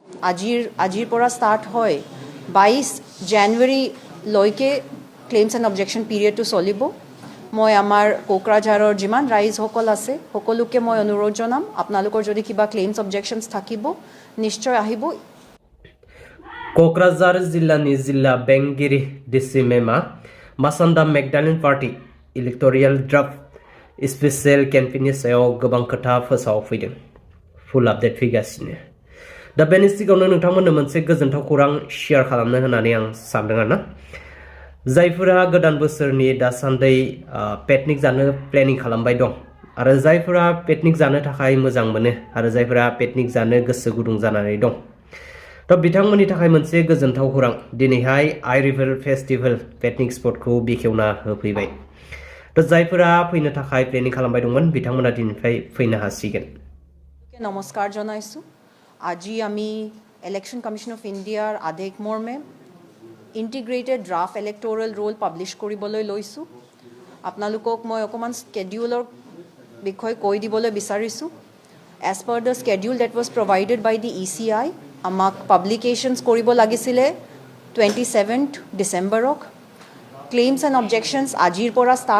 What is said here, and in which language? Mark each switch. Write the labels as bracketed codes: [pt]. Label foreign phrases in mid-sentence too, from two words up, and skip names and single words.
[as] আজিৰ পৰা ষ্টাৰ্ট হয় 22 জানুৱাৰীলৈকে [en] claims and objection period [as] চলিব মই আমাৰ কোকৰাঝাৰৰ যিমান ৰাইজসকল আছে সকলোকে মই অনুৰোধ জনাম আপোনালোকৰ যদি কিবা [en] claims objections [as] থাকিব নিশ্চয় আহিব [brx] কোকৰাঝাৰ জিল্লাनि जिल्ला बेंगिरि डिसि मेमा मासान्दा मेगदालिन पार्टी [en] electoral draft special campaign [brx] सायाव गोबां खोथा फोसावफैदों [en] full update [brx] फैगासिनो दा बेनि सिगाङावनो नोंथांमोननो मोनसे गोजोनथाव खौरां शेयार खालामनो होननानै आं सानदों आरोना जायफोरा गोदान बोसोरनि दासान्दै पिकनिक जानो प्लेनिं खालामबाय दं आरो जायफोरा पिकनिक जानो थाखाय मोजां मोनो आरो जायफोरा पिकनिक जानो गोसो गुदुं जानानै दं दा बिथांमोननि थाखाय मोनसे गोजोनथाव खौरां दिनैहाय आइ रिभार फेस्टिवल [en] picnic spot [brx] बेखेवना होफैबाय दा जायफोरा फैनो थाखाय प्लेनिं खालामबाय दंमोन बिथांमोना दिनैनिफ्राय फैनो हासिगोन [as] नमस्कार जनाइছোঁ আজি আমি ইলেকশ্যন কমিশ্যন অফ ইণ্ডিয়াৰ আদেশ মৰ্মে [en] integrated draft electoral roll [as] পাব্লিছ কৰিবলৈ লৈছোঁ আপোনালোকক মই অকণমান স্কেডিউলৰ বিষয়ে কৈ দিবলৈ বিচাৰিছোঁ [en] as per the schedule date was provided by the ECI [as] আমাক পাব্লিকেশ্যনছ কৰিব লাগিছিলে 27th ডিচেম্বৰক [en] claims and objections [as] আজিৰ পৰা ষ্টাৰ্ট